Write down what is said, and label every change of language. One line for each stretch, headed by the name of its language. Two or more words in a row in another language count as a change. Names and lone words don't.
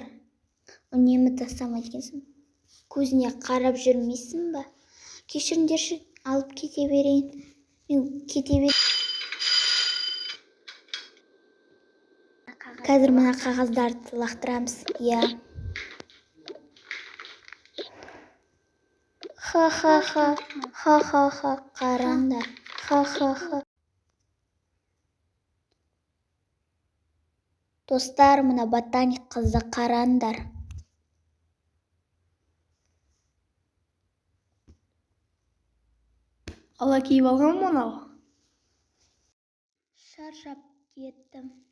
Kazakh: Үнемі тастамайды екенсің. Көзіне қарап жүрмейсің ба? Кешіріңдерші, алып кете берейін. Мен кете берейін. Қазір мына қағаздарды лақтырамыз. Иә. Ха-ха-ха. Ха-ха-ха. Қараңдар. Ха-ха-ха. Достар, мына ботаник қызды қараңдар. Ала киіп алған мынау. Шаршап кеттім.